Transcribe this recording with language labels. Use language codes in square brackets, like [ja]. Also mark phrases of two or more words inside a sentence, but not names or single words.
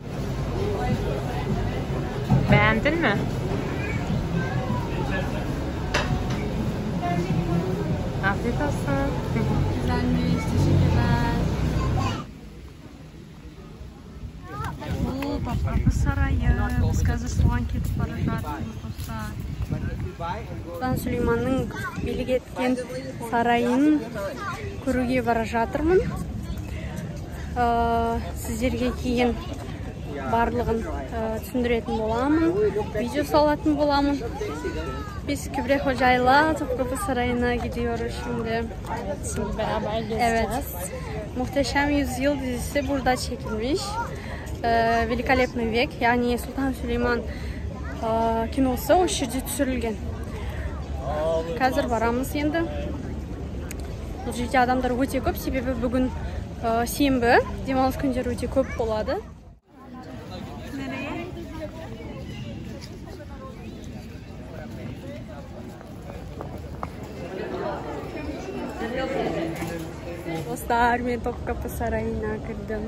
[tr] Beğendin mi? Afiyet olsun. Güzelmiş, teşekkürler. Bu Topkapı Sarayı. [kk] Biz қазір соған кетіп бара жатырмыз достар. Сұлтан Сүлейманның билік еткен сарайын көруге бара жатырмын. Сіздерге кейін барлығын түсіндіретін боламын, видео салатын боламын. [tr] Biz Kübra Hoca'yla Topkapı Sarayı'na gidiyoruz şimdi. Şimdi beraber gezeceğiz. Evet. Muhteşem Yüzyıl dizisi burada çekilmiş. [ru] Великолепный век, [tr] yani Sultan Süleyman kinosu o [kk] жерде түсірілген. Қазір барамыз енді. Бұл жерде адамдар өте көп, себебі бүгін сенбі, демалыс күндері өте көп болады. Dostlar, мен Topkapı Sarayı'na кірдім.